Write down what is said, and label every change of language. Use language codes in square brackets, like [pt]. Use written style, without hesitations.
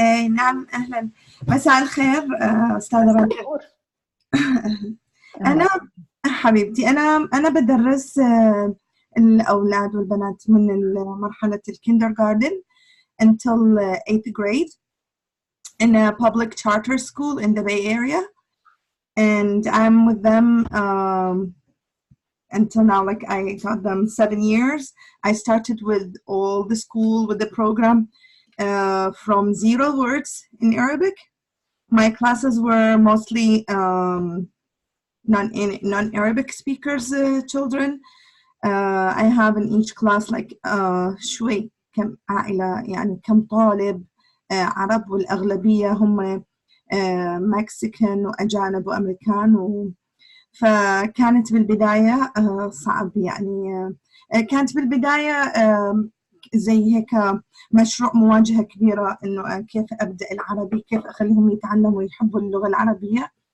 [ar] نعم، أهلا، مساء الخير أستاذة رندا. أنا حبيبتي، أنا بدرس الأولاد والبنات من مرحلة الكيندرغاردن [en] until 8th grade in a public charter school in the Bay Area, and I'm with them until now. Like, I taught them 7 years. I started with all the school, with the program from 0 words in Arabic. My classes were mostly non-Arabic speakers children. I have in each class like [ar] شوي كم عائلة، يعني كم طالب عرب، والأغلبية هم مكسيكان وأجانب وأمريكان. فكانت بالبداية صعب، يعني كانت بالبداية زي هيك مشروع مواجهة كبيرة، إنه كيف أبدأ العربي، كيف أخليهم يتعلموا ويحبوا اللغة العربية.